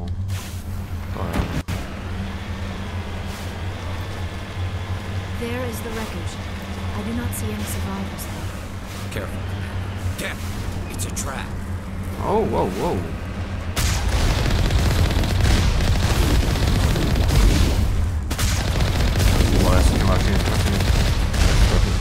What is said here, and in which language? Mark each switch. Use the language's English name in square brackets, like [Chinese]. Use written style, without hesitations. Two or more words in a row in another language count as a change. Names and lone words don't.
[Slovak] To je. [English] There is the wreckage. I do not see any survivors there. Careful. Careful. It's a trap. Oh, whoa, whoa. [Slovak] Ja som nevážne trafím. To